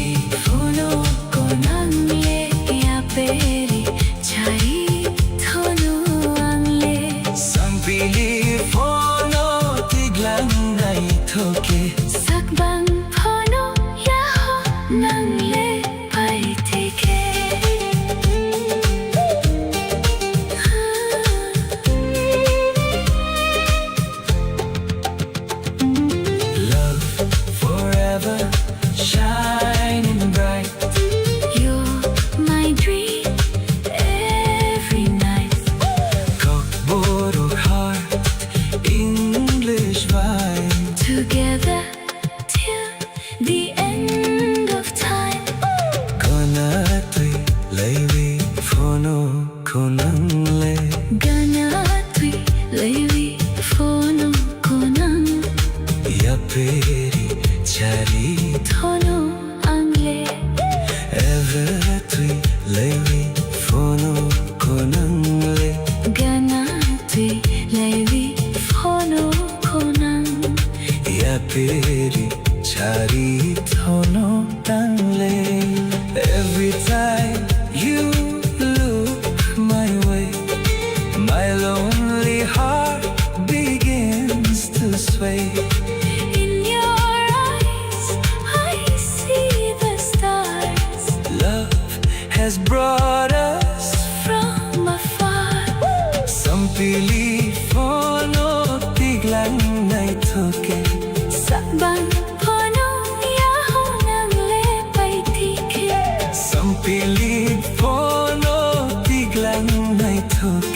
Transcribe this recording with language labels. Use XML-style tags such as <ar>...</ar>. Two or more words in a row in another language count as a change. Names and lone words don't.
<trp>fono konan le ya peri chai thono angle sampili fono tiglang nai thoke. sakbang phono ya ho nang le pai teke</trp> <en>Love forever shining bright. you're my dream every night Kokborok heart English vibe. together till the end of time</en> <trp>Gana tui laiwi fono konang le. gana tui lewi phono konan Ya peri chari thono angle ever tui laiwi fono konang le. gana tui lewi phono konan Ya peri chari thono tang le.</trp> <en>Every time you look my way, my lonely heart begins to sway. in your eyes I see the stars Love has brought us from afar</en> <trp>sampili fono tiglang nai thoke. sakbang phono ya ho nang le pai tike Sampili fono tiglang nai thoke.</trp>